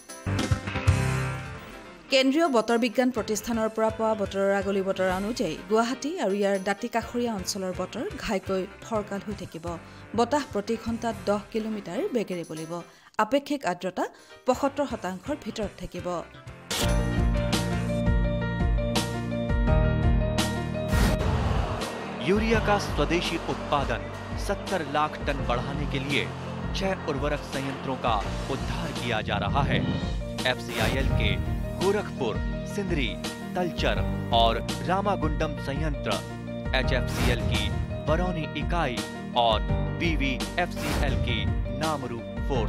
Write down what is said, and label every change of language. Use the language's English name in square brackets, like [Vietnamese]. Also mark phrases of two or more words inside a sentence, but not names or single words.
[Assamese] কেন্দ্ৰীয় বতৰ বিজ্ঞান প্ৰতিষ্ঠানৰ পৰা পোৱা বতৰৰ আগলি বতৰ অনুযায়ী গুৱাহাটী আৰু ইয়াৰ দাঁতি কাষৰীয়া অঞ্চলৰ বতৰ ঘাইকৈ ফৰকাল হৈ থাকিব। বতাহ প্ৰতি ঘণ্টাত ১০ কিলোমিটাৰ বেগেৰে বলিব। আপেক্ষিক আৰ্দ্ৰতা ৭৫% ভিতৰত থাকিব। [Hindi] यूरिया का स्वदेशी उत्पादन 70 लाख टन बढ़ाने के लिए 6 उर्वरक संयंत्रों का उद्धार किया जा रहा है। FCIL के गोरखपुर, सिंदरी, तलचर और रामागुंडम संयंत्र, HFCL की बरौनी इकाई और BVFCL की नामरू फोर्थ।